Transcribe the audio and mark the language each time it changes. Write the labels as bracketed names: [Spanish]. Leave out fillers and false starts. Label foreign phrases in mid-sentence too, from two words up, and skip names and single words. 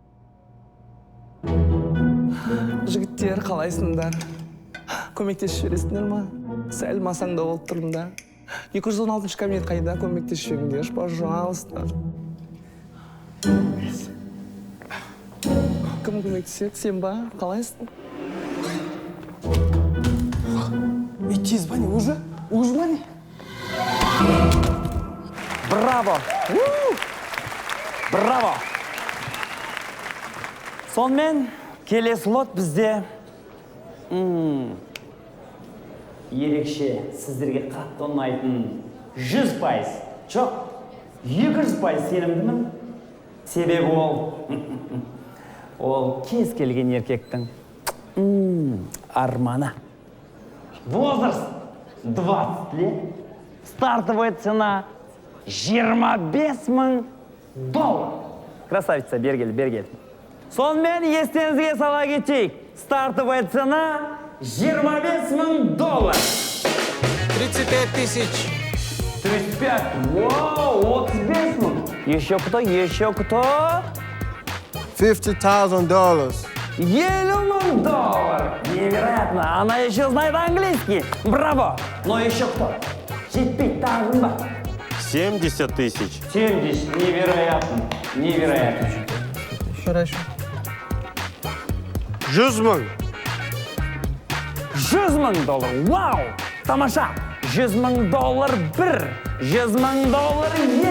[Kazakh] Жігіттер, қалайсыңдар? Көмектесіп жібересіңдер ма? Сәл масаңда болып тұрмын да. 216 кабинет қайда? Көмектесіп жіберіңдерші, пожалуйста. Кім көмектеседі? Сен ба? Қалайсың? [Russian] Идти звони, уже звони. Браво! Браво! [Kazakh] Сонымен, келесі лот бізде. Ерекше сіздерге қатты ұнайтын 100%, жоқ, 200% сенімдімін. Себебі ол кез келген еркектің арманы. [Russian] Возраст 20 лет, стартовая цена $25 000. Красавица, [Kazakh] бергел. Сонымен естеріңізге сала кетейік. [Russian] Стартовая цена $25 000. 35 тысяч. 35. Вау, 35 000. Еще кто? $50,000. $50 000. Невероятно. Она еще знает английский. Браво. Но еще кто? [Kazakh] Жетпейді тағын ба? 70 000. 70. [Russian] Невероятно. Хорошо. 100 000. [Kazakh] $100 000. Вау! Тамаша! $100 000 1. $100 000 2.